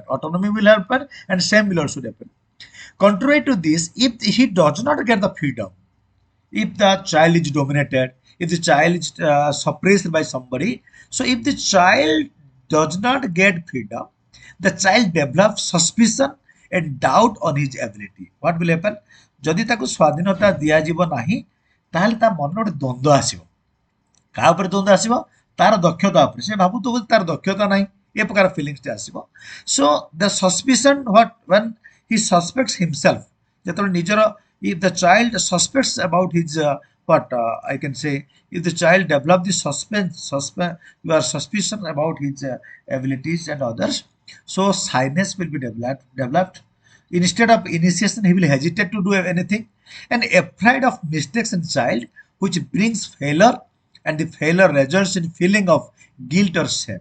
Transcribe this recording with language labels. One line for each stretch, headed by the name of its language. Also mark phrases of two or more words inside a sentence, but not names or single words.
English: Autonomy will happen and same will also happen. Contrary to this, if he does not get the freedom, if the child is dominated, if the child is suppressed by somebody, so if the child does not get freedom, the child develops suspicion and doubt on his ability. What will happen?
Odia: ଯଦି ତାକୁ ସ୍ୱାଧୀନତା ଦିଆଯିବ ନାହିଁ ତାହେଲେ ତା ମନରେ ଗୋଟେ ଦ୍ୱନ୍ଦ୍ୱ ଆସିବ କାହା ଉପରେ ଦ୍ୱନ୍ଦ୍ୱ ଆସିବ ତାର ଦକ୍ଷତା ଉପରେ ସେ ଭାବୁଥିବ ତାର ଦକ୍ଷତା ନାହିଁ ଏ ପ୍ରକାର ଫିଲିଂସଟେ ଆସିବ
English: so the suspicion what when he suspects himself
Odia: ଯେତେବେଳେ ନିଜର
English: if the child suspects about his I can say if the child develop the your suspicion about his abilities and others so shyness will be developed. Instead of initiation, he will hesitate to do anything and afraid of mistakes in child, which brings failure, and the failure results in feeling of guilt or shame.